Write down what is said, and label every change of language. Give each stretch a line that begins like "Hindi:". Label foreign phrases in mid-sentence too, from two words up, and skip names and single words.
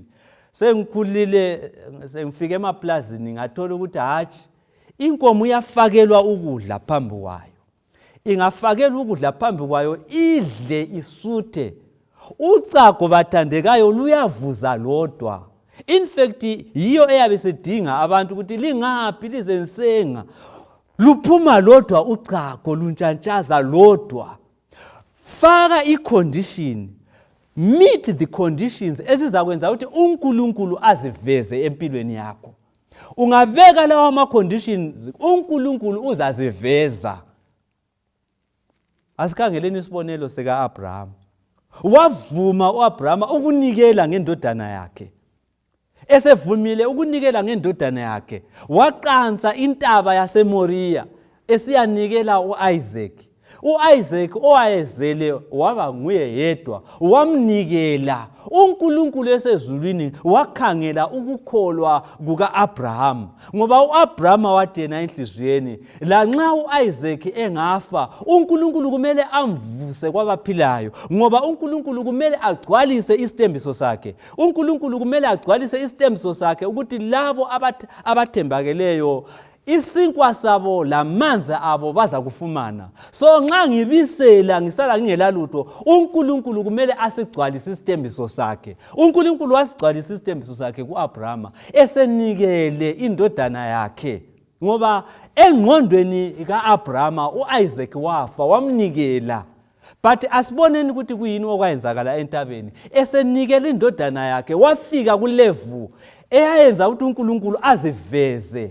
North Ndebele: Sengikhulile sengifike emaplazini ngathola ukuthi hatshi inkomo iyafakelwa ukudla phambi kwayo, ingafakelwa ukudla phambi kwayo idle isuthe. Ucago bathandekayo luyavuza lodwa.
English: In fact
North Ndebele: yiyo eyabe sidinga abantu ukuthi lingaphi lizensenga, luphuma lodwa ucago, luntshantshaza lodwa. Faka i-condition,
English: meet the conditions
North Ndebele: ezizakwenza ukuthi uNkulunkulu aziveze empilweni yakho. Ungabeka lawo ama-conditions, uNkulunkulu uzaziveza. Asikhangeleni isibonelo sika-Abraham. Wavuma u-Abraham ukunikela ngendodana yakhe. Esevumile ukunikela ngendodana yakhe, waqansa intaba yaseMoriya esiyanikela u-Isaac. U-Isaac owayezele waba nguye yedwa, wamnikela. uNkulunkulu esezulwini wakhangela ukukholwa kuka-Abraham, ngoba u-Abraham wathi yena enhliziyweni lanxa u-Isaac engafa uNkulunkulu kumele amvuse kwabaphilayo, ngoba uNkulunkulu kumele agcwalise isithembiso sakhe. uNkulunkulu kumele agcwalise isithembiso sakhe ukuthi labo abathembakeleyo isinkwa sabo lamanzi abo baza kufumana. So nxa ngibisela ngisala ngingelalutho, uNkulunkulu kumele asigcwalise isithembiso sakhe. uNkulunkulu wasigcwalisa isithembiso sakhe ku-Abraham esenikele indodana yakhe, ngoba engqondweni ka-Abraham u-Isaac wafa wamnikela. But asiboneni ukuthi kuyini okwayenzakala entabeni. Esenikele indodana yakhe wafika kulevu eyayenza ukuthi uNkulunkulu aziveze.